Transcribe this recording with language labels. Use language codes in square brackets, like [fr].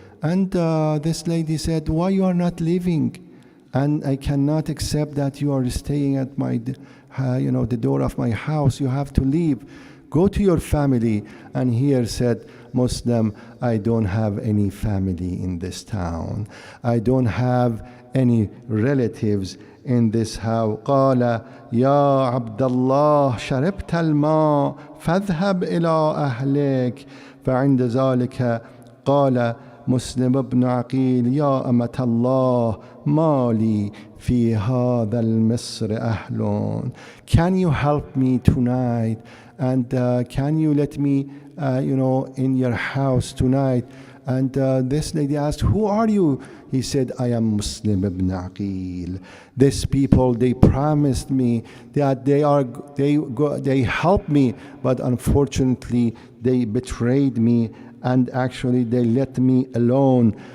[en] And this lady said, why you are not leaving? And I cannot accept that you are staying at my, the door of my house. You have to leave. Go to your family. And here said Muslim, I don't have any family in this town. I don't have any relatives in this house. [ar] قال يا عبد الله شربت الماء فاذهب إلى أهلك. فعند ذلك قال مسلم بن عقيل يا أمة الله ما لي في هذا المصر أهل. [en] Can you help me tonight? And can you let me in your house tonight? And this lady asked, who are you? He said, I am Muslim ibn Aqil. These people, they promised me that they help me, but unfortunately they betrayed me, and actually they let me alone.